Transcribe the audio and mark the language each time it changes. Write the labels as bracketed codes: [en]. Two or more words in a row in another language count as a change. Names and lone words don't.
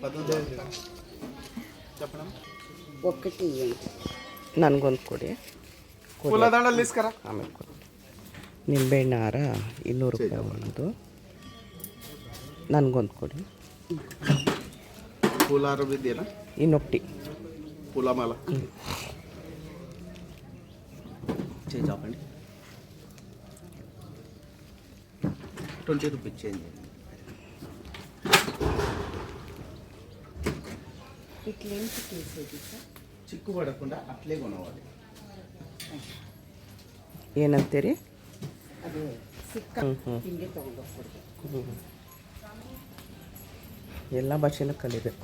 [te] ಒಕ್ಕಟಿ [kn] ನನಗೊಂದು ಕೊಡಿ, ಆಮೇಲೆ ಕೊಡಿ. ನಿಂಬೆಹಣ್ಣು ಹಾರ 200 ರೂಪಾಯಿ ಒಂದು. ನನಗೊಂದು ಕೊಡಿ. ಇನ್ನೊಟ್ಟಿ [te] పూలమాల చేంజ్ అవ్వండి. 20 రూపీస్ చేంజ్. ఇట్లేంటి కేసేది సార్? చిక్కు పడకుండా అట్లే కొనవాలి. [kn] ಏನಂತೀರಿ? ಅದೇ ಸಿಕ್ಕ ಹಿಂಗೆ ತಗೊಂಡೋಗ್ಕೊಡ್ಬೇಕು. ಎಲ್ಲ ಭಾಷೆನೂ ಕಲಿಬೇಕು.